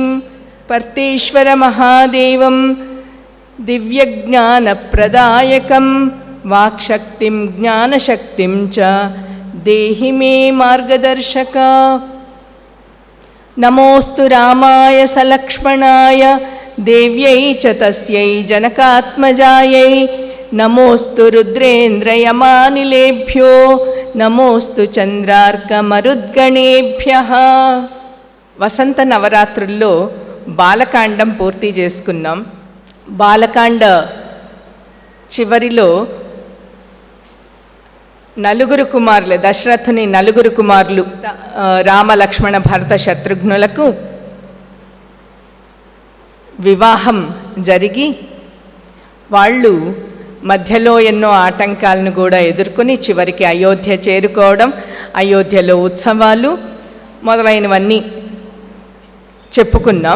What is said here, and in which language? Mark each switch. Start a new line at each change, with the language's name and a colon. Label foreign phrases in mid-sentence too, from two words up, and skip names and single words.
Sanskrit: पर्तेश्वरमहादेवं दिव्यज्ञानप्रदायकं वाक्शक्तिं ज्ञानशक्तिं च देहि मे मार्गदर्शका। नमोऽस्तु रामाय सलक्ष्मणाय देव्यै च तस्यै जनकात्मजायै। नमोऽस्तु रुद्रेन्द्रयमानिलेभ्यो नमोऽस्तु చంద్రార్కమరుద్గణేభ్యః.
Telugu: వసంత నవరాత్రుల్లో బాలకాండం పూర్తి చేసుకున్నాం. బాలకాండ చివరిలో నలుగురు కుమారులు, దశరథుని నలుగురు కుమారులు రామ లక్ష్మణ భరత శత్రుఘ్నులకు వివాహం జరిగి వాళ్ళు మధ్యలో ఎన్నో ఆటంకాలను కూడా ఎదుర్కొని చివరికి అయోధ్య చేరుకోవడం, అయోధ్యలో ఉత్సవాలు మొదలైనవన్నీ చెప్పుకున్నాం.